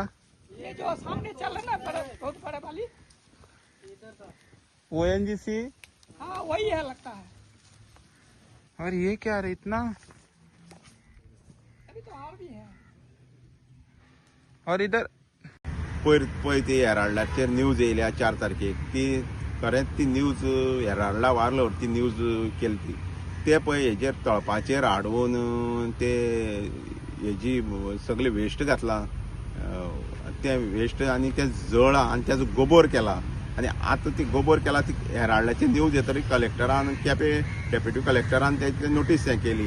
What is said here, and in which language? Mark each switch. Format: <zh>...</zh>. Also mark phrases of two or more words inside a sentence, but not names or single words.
<hi>ये जो सामने चल रहा है ना, बड़े बहुत बड़े वाली। ONGC। हाँ वही है लगता है। और ये क्या रे इतना? अभी तो और भी है। और इधर</hi> <kok>पळय ती हेराल्डाचेर न्यूज येयल्या 4 तारखेक, ती खरेंच ती न्यूज हेराल्डा वारलो ती न्यूज केली ती ते पळय हेजेर तळपाचेर हाडून ते हेजी सगळे वेस्ट घातला, ते वेस्ट आनी ते जळा आनी तेजो गोबोर केला आनी आतां ती गोबोर केला ती हेराल्डाची न्यूज येतरी कलेक्टरान डेप्युटी कलेक्टरान तेजे नोटीस हें केली.</kok>